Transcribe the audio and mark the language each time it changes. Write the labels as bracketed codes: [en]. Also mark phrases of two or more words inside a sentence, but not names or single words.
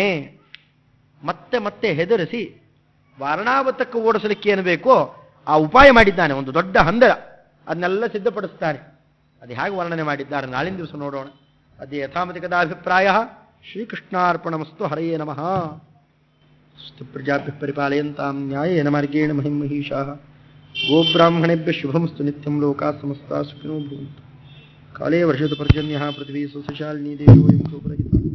[kn] ಮತ್ತೆ ಮತ್ತೆ ಹೆದರಿಸಿ ವಾರಣಾವತಕ್ಕೆ ಓಡಿಸಲಿಕ್ಕೆ ಏನು ಬೇಕೋ ಆ ಉಪಾಯ ಮಾಡಿದ್ದಾನೆ. ಒಂದು ದೊಡ್ಡ ಹಂದರ, ಅದನ್ನೆಲ್ಲ ಸಿದ್ಧಪಡಿಸ್ತಾನೆ. ಅದು ಹೇಗೆ ವರ್ಣನೆ ಮಾಡಿದ್ದಾರೆ ನಾಳಿನ ದಿವಸ ನೋಡೋಣ. [sa] ಅದೇ ಯಥಾಮತಿ ಕದಾಭಿಪ್ರಾಯ. ಶ್ರೀಕೃಷ್ಣಾರ್ಪಣಮಸ್ತು. ಹರಯೇ ನಮಃ. ಪ್ರಜಾಭ್ಯ ಪರಿಪಾಲಯಂತಾಂ ನ್ಯಾಯೇನ ಮಾರ್ಗೇಣ ಮಹಿಂ ಮಹಿಷಾಃ. ಗೋಬ್ರಾಹ್ಮಣೇಭ್ಯ ಶುಭಮಸ್ತು ನಿತ್ಯಂ. ಲೋಕಾಃ ಸಮಸ್ತಾಃ ಸುಖಿನೋ ಭವಂತು. ಕಾಲೇ ವರ್ಷತು ಪರ್ಜನ್ಯಃ. ಪೃಥ್ವೀ ಸುಶಾಲಿನೀ ದೇವೋ